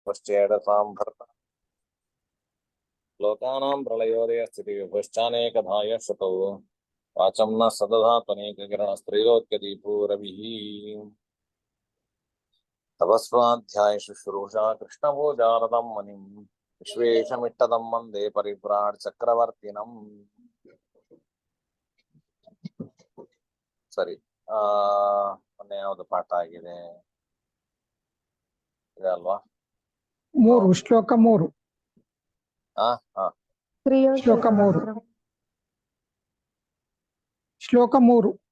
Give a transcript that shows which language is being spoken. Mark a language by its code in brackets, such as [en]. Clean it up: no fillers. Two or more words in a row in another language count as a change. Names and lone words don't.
[sa] पश्चेदसां भर्ता लोकानां प्रलयोदय स्थितिविभश्चानेकधाय श्रुतौ वाचं न सदधात्वनेककिरणस्त्रैलोक्यदीपो रविः तपस्वाध्याय शुश्रूषा कृष्णभोजारदं मुनिं विश्वेशमिट्टदं वन्दे परिव्राट् चक्रवर्तिनम् [kn] ಸರಿ ಮೊನ್ನೆ ಯಾವುದು ಪಾಠ ಆಗಿದೆ ಇದೆ ಅಲ್ವಾ? 3 ಶ್ಲೋಕ 3 ಶ್ಲೋಕ 3 ಶ್ಲೋಕ 3